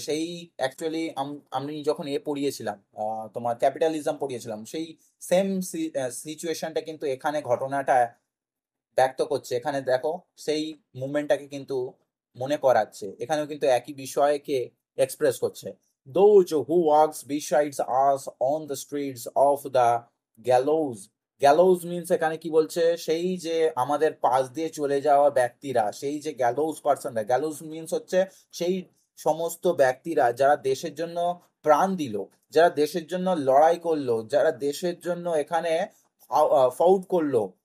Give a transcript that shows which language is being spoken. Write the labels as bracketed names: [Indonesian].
[Bangla] সেই অ্যাকচুয়ালি আমি যখন পড়িয়েছিলাম, তোমার ক্যাপিটালিজম পড়িয়েছিলাম, সেই সেম সিচুয়েশনটা কিন্তু এখানে ঘটনাটা ব্যক্ত করছে। এখানে দেখো সেই মুভমেন্টটাকে কিন্তু মনে করাচ্ছে, এখানেও কিন্তু একই বিষয়কে এক্সপ্রেস করছে। [English] Those who walks besides us on the streets of the gallows. [Bangla] গ্যালোজ means এখানে কি বলছে? সেই যে আমাদের পাশ দিয়ে চলে যাওয়া ব্যক্তিরা, সেই যে গ্যালোজ পার্সনরা, গ্যালোজ মিনস হচ্ছে সেই সমস্ত ব্যক্তিরা যারা দেশের জন্য প্রাণ দিল, যারা দেশের জন্য লড়াই করলো, যারা দেশের জন্য এখানে ফাউট করলো।